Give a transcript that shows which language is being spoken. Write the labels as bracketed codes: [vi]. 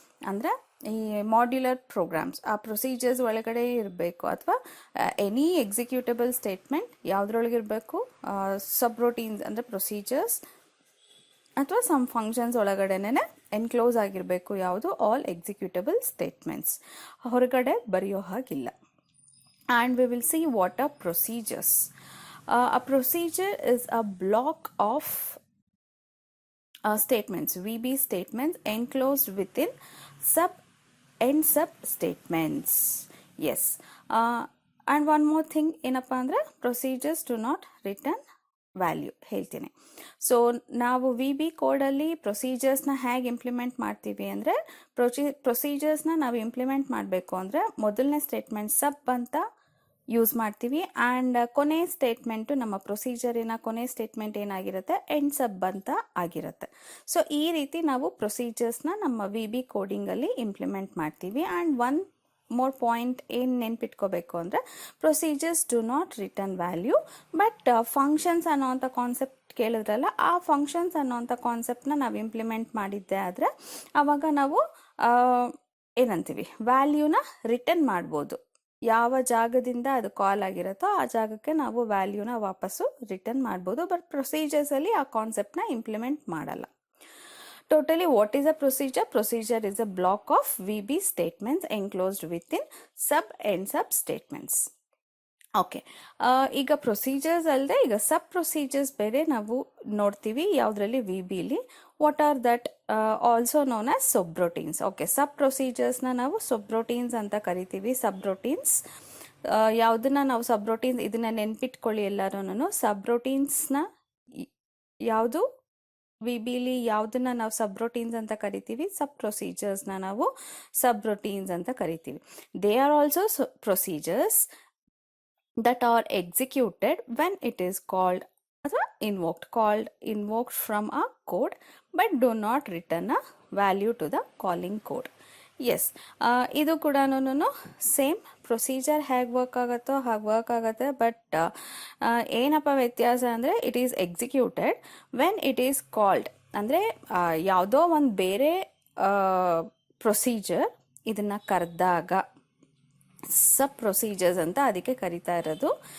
[kn] ಅಂದರೆ ಈ modular programmes ಆ ಪ್ರೊಸೀಜರ್ಸ್ ಒಳಗಡೆ ಇರಬೇಕು, ಅಥವಾ ಎನಿ ಎಕ್ಸಿಕ್ಯೂಟಬಲ್ ಸ್ಟೇಟ್ಮೆಂಟ್ ಯಾವುದ್ರೊಳಗಿರಬೇಕು? ಸಬ್ರೊಟೀನ್ಸ್ ಅಂದರೆ ಪ್ರೊಸೀಜರ್ಸ್ ಅಥವಾ ಸಮ್ ಫಂಕ್ಷನ್ಸ್ ಒಳಗಡೆನೇ ಎನ್ಕ್ಲೋಸ್ ಆಗಿರಬೇಕು. ಯಾವುದು? ಆಲ್ ಎಕ್ಸಿಕ್ಯೂಟಬಲ್ ಸ್ಟೇಟ್ಮೆಂಟ್ಸ್, ಹೊರಗಡೆ ಬರೆಯೋ ಹಾಗಿಲ್ಲ. [en] And we will see what are procedures. A procedure is a block of statements, VB statements enclosed within sub statements. Yes. And one more thing [kn] ಏನಪ್ಪ ಅಂದರೆ [en] Procedures to not return value ಹೇಳ್ತೀನಿ. [kn] So ನಾವು V B ಕೋಡಲ್ಲಿ ಪ್ರೊಸೀಜರ್ಸ್ನ ಹೇಗೆ implement ಮಾಡ್ತೀವಿ ಅಂದರೆ ಪ್ರೊಸೀಜರ್ಸ್ನ ನಾವು implement ಮಾಡಬೇಕು ಅಂದರೆ ಮೊದಲನೇ ಸ್ಟೇಟ್ಮೆಂಟ್ ಸಬ್ ಅಂತ ಯೂಸ್ ಮಾಡ್ತೀವಿ. ಆ್ಯಂಡ್ ಕೊನೆ ಸ್ಟೇಟ್ಮೆಂಟು ನಮ್ಮ ಪ್ರೊಸೀಜರಿನ ಕೊನೆ ಸ್ಟೇಟ್ಮೆಂಟ್ ಏನಾಗಿರುತ್ತೆ? ಎಂಡ್ ಸಬ್ ಅಂತ ಆಗಿರುತ್ತೆ. ಸೊ ಈ ರೀತಿ ನಾವು ಪ್ರೊಸೀಜರ್ಸ್ನ ನಮ್ಮ ವಿ ಬಿ ಕೋಡಿಂಗಲ್ಲಿ ಇಂಪ್ಲಿಮೆಂಟ್ ಮಾಡ್ತೀವಿ. ಆ್ಯಂಡ್ ಒನ್ ಮೋರ್ ಪಾಯಿಂಟ್ ಏನು ನೆನ್ಪಿಟ್ಕೋಬೇಕು ಅಂದರೆ [en] Procedures do not return value. [kn] But functions ಅನ್ನೋವಂಥ concept ಕೇಳಿದ್ರಲ್ಲ, ಆ ಫಂಕ್ಷನ್ಸ್ ಅನ್ನೋವಂಥ ಕಾನ್ಸೆಪ್ಟನ್ನ ನಾವು ಇಂಪ್ಲಿಮೆಂಟ್ ಮಾಡಿದ್ದೆ ಆದರೆ ಆವಾಗ ನಾವು ಏನಂತೀವಿ? ವ್ಯಾಲ್ಯೂನ ರಿಟರ್ನ್ ಮಾಡ್ಬೋದು. ಯಾವ ಜಾಗದಿಂದ ಅದು ಕಾಲ್ ಆಗಿರುತ್ತೋ ಆ ಜಾಗಕ್ಕೆ ನಾವು ವ್ಯಾಲ್ಯೂನ ವಾಪಸ್ಸು ರಿಟರ್ನ್ ಮಾಡ್ಬೋದು. ಬಟ್ ಪ್ರೊಸೀಜರ್ಸಲ್ಲಿ ಆ ಕಾನ್ಸೆಪ್ಟನ್ನ ಇಂಪ್ಲಿಮೆಂಟ್ ಮಾಡಲ್ಲ. [en] Totally, what is a procedure? Procedure is a block of VB statements enclosed within sub and sub statements. [kn] Okay, ಈಗ ಪ್ರೊಸೀಜರ್ಸ್ ಅಲ್ಲದೆ ಈಗ ಸಬ್ ಪ್ರೊಸೀಜರ್ಸ್ ಬೇರೆ ನಾವು ನೋಡ್ತೀವಿ ಯಾವುದರಲ್ಲಿ? V ಬಿಲಿ. [en] What are that? Also known as subroutines. [kn] Okay, ಸಬ್ ಪ್ರೊಸೀಜರ್ಸ್ನ ನಾವು ಸಬ್ರೊಟೀನ್ಸ್ ಅಂತ ಕರಿತೀವಿ. ಸಬ್ರೊಟೀನ್ಸ್ ಯಾವುದನ್ನ ನಾವು ಸಬ್ರೊಟೀನ್ಸ್ ಇದನ್ನ ನೆನ್ಪಿಟ್ಕೊಳ್ಳಿ ಎಲ್ಲರೂ. ಸಬ್ರೊಟೀನ್ಸ್ನ ಯಾವುದು? ವಿ ಬಿಲಿ ಯಾವುದನ್ನ ನಾವು ಸಬ್ರೊಟೀನ್ಸ್ ಅಂತ ಕರಿತೀವಿ? ಸಬ್ ಪ್ರೊಸೀಜರ್ಸ್ನ ನಾವು ಸಬ್ರೊಟೀನ್ಸ್ ಅಂತ ಕರಿತೀವಿ. [en] They are also procedures that are executed when it is called ಅಥವಾ invoked from a code but do not return a value to the calling code. [kn] S, ಇದು ಕೂಡ ಸೇಮ್ ಪ್ರೊಸೀಜರ್ ಹೇಗೆ ವರ್ಕ್ ಆಗುತ್ತೋ ಹಾಗೆ ವರ್ಕ್ ಆಗುತ್ತೆ. [en] but [kn] ಏನಪ್ಪ ವ್ಯತ್ಯಾಸ ಅಂದರೆ [en] It is executed when it is called. [kn] ಅಂದರೆ ಯಾವುದೋ ಒಂದು ಬೇರೆ ಪ್ರೊಸೀಜರ್ ಇದನ್ನು ಕರೆದಾಗ ಸಬ್ ಪ್ರೊಸೀಜರ್ಸ್ ಅಂತ ಅದಕ್ಕೆ ಕರಿತಾ ಇರೋದು.